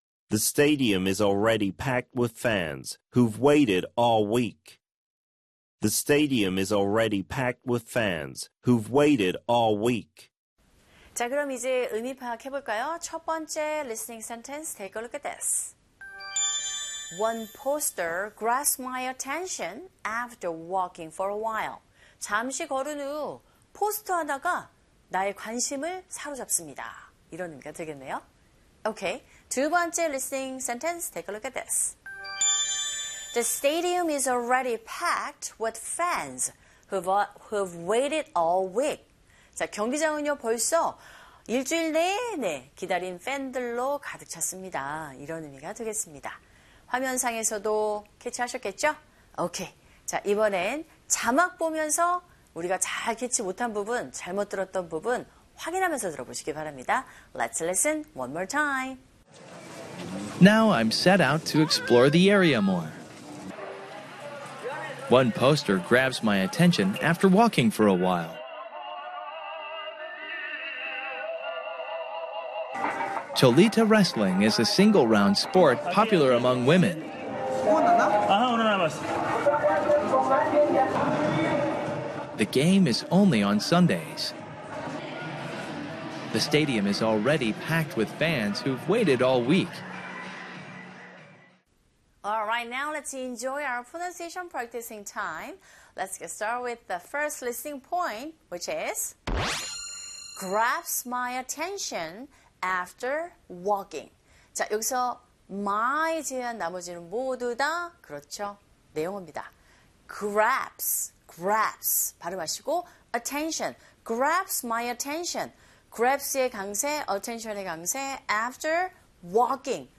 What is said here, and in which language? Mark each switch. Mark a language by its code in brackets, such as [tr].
[en] The stadium is already packed with fans who've waited all week. The stadium is already packed with fans who've waited all week. [ko] 자, 그럼 이제 의미 파악해 볼까요? 첫 번째 [en] listening sentence, take a look at this. One poster grasped my attention after walking for a while. [ko] 잠시 걸은 후 포스터 하나가 나의 관심을 사로잡습니다. 이런 의미가 되겠네요. [en] Okay, [ko] 두 번째 [en] listening sentence, take a look at this. The stadium is already packed with fans who've waited all week. [ko] 자, 경기장은요, 벌써 일주일 내내 기다린 팬들로 가득 찼습니다. 이런 의미가 되겠습니다. 화면상에서도 캐치하셨겠죠? 오케이. 자, 이번엔 자막 보면서 우리가 잘 캐치 못한 부분, 잘못 들었던 부분 확인하면서 들어보시기 바랍니다. [en] Let's listen one more time. Now I'm set out to explore the area more. One poster grabs my attention after walking for a while. Cholita wrestling is a single round sport popular among women. The game is only on Sundays. The stadium is already packed with fans who've waited all week. Alright, now let's enjoy our pronunciation practicing time. Let's get started with the first listening point, which is grabs my attention after walking. [ko] 자, 여기서 my 제한 나머지는 모두 다 그렇죠. 내용입니다. [en] grabs 발음하시고 attention, grabs my attention, [ko] grabs의 강세, attention의 강세, after walking.